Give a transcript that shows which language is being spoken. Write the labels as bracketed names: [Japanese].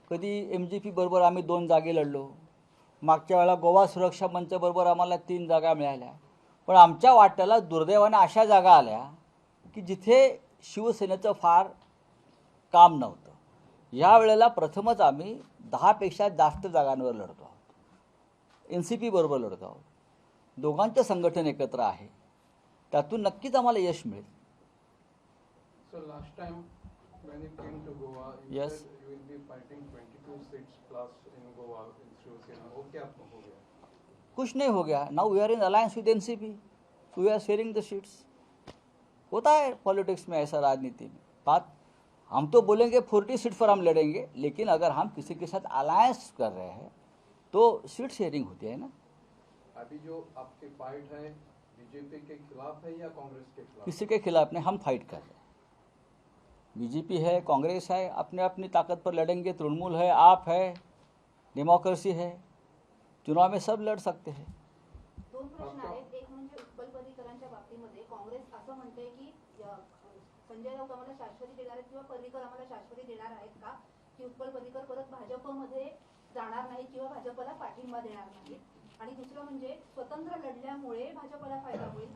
[Marathi] कधी MGP बरोबर आम्ही 2 जागे लढलो, मागच्या वेळेला गोवा सुरक्षा मंच बरोबर आम्हाला 3 जागा मिळाल्या, पण आमच्या वाट्याला दुर्दैवाने अशा जागा आल्या की जिथे शिवसेनेचं फार काम नव्हतं। या वेळेला प्रथमच आम्ही 10 पेक्षा जास्त जागांवर लढतो आहोत, NCP बरोबर लढतो आहोत। दोघांचे संघटन एकत्र आहे, त्यातून नक्कीच आम्हाला यश मिळेल। [English] So last time when it came to Goa, Yes. said you will be fighting 22 seats plus in Goa in Shivasena. [Hindi] वो क्या हो गया? कुछ नहीं हो गया। [English] Now we are in alliance with NCP, we are sharing the seats. [Hindi] होता है पॉलिटिक्स में ऐसा, राजनीति में बात। हम तो बोलेंगे 40 सीट पर हम लड़ेंगे, लेकिन अगर हम किसी के साथ अलायंस कर रहे हैं तो सीट शेयरिंग होती है ना। अभी जो आपकी फाइट है बीजेपी के खिलाफ है या कांग्रेस के खिलाफ? किसी के खिलाफ नहीं, हम फाइट कर रहे हैं। बीजेपी है, कांग्रेस है, अपने अपनी ताकत पर लड़ेंगे, तृणमूल है, आप है, डेमोक्रेसी है, चुनाव में सब लड़ सकते हैं। [Marathi] दोन प्रश्न आहेत. एक म्हणजे उत्पल पर्रीकरांच्या बाबतीमध्ये काँग्रेस असं म्हणते की संजय राऊत आम्हाला शाश्वती देणार आहेत किंवा पर्रीकर आम्हाला शाश्वती देणार आहेत का, की उत्पल पर्रीकर परत भाजपमध्ये जाणार नाही किंवा भाजपला पाठिंबा देणार नाही. आणि दुसरं म्हणजे स्वतंत्र लढल्यामुळे भाजपला फायदा होईल.